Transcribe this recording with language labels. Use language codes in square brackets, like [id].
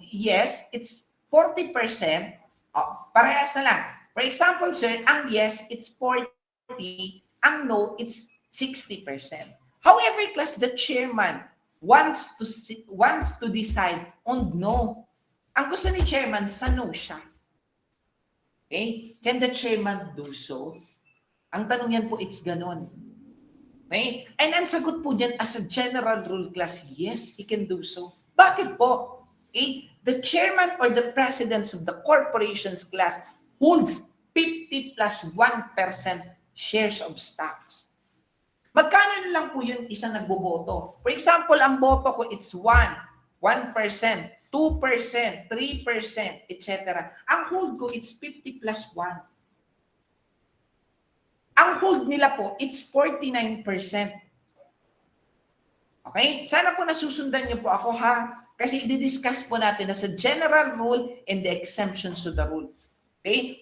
[en] Yes, it's 40%. [tl] Oh, parehas na lang. [en] For example, sir, ang yes, it's 40. Ang no, it's 60%. However, class, the chairman wants to decide on no. [tl] Ang gusto ni chairman, sa no siya. [en] Okay? Can the chairman do so? [tl] Ang tanong yan po, [en] it's ganon. Okay? And ang sagot po dyan, as a general rule, class, yes, he can do so. [tl] Bakit po? [en] Okay? The chairman or the president of the corporation's class holds 50 plus 1% shares of stocks. [tl] Magkano lang po yung isang nagboboto? [en] For example, ang boto ko, it's 1%, 2%, 3%, etc. Ang hold ko, it's 50 plus 1. Ang hold nila po, it's 49%. [tl] Okay? Sana po nasusundan niyo po ako, ha? Kasi i-discuss po natin na sa [en] general rule and the exemptions to the rule. [tl] Okay?